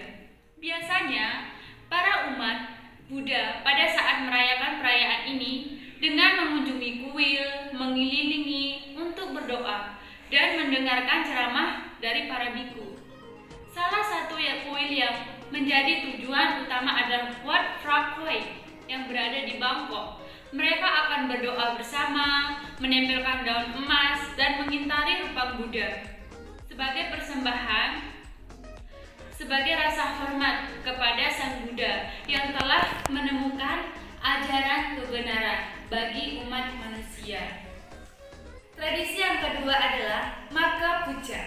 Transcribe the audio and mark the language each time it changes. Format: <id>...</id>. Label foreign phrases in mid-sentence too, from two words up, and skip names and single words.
<id>Biasanya, para umat Buddha pada saat merayakan perayaan ini dengan mengunjungi kuil, mengelilingi untuk berdoa, dan mendengarkan ceramah dari para biku. Salah satu kuil yang menjadi tujuan utama adalah Wat Phra Kuil yang berada di Bangkok. Mereka akan berdoa bersama, menempelkan daun emas, dan mengintari rupang Buddha sebagai persembahan, sebagai rasa hormat kepada Sang Buddha yang telah menemukan ajaran kebenaran bagi umat manusia. Tradisi yang kedua adalah Magha Puja.</id>